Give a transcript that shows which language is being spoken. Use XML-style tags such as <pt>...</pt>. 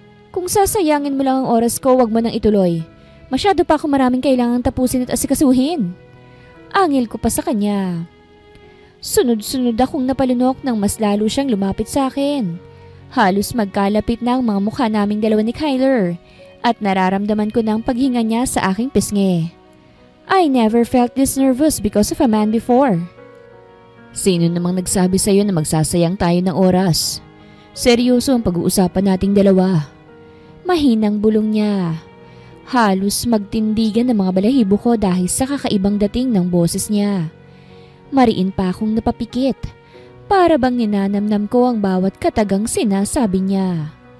<tl>Kung sasayangin mo lang ang oras ko, wag mo nang ituloy. Masyado pa ako maraming kailangang tapusin at asikasuhin. Angil ko pa sa kanya. Sunod-sunod akong napalunok nang mas lalo siyang lumapit sa akin. Halos magkalapit na ang mga mukha naming dalawa ni Kyler at nararamdaman ko ng paghinga niya sa aking pisngi.</tl> <en>I never felt this nervous because of a man before.</en> <tl>Sino namang nagsabi sa'yo na magsasayang tayo ng oras? Seryoso ang pag-uusapan nating dalawa. Mahinang bulong niya. Halos magtindigan ng mga balahibo ko dahil sa kakaibang dating ng boses niya. Mariin pa akong napapikit. Para bang ninanamnam ko ang bawat katagang sinasabi niya.</tl>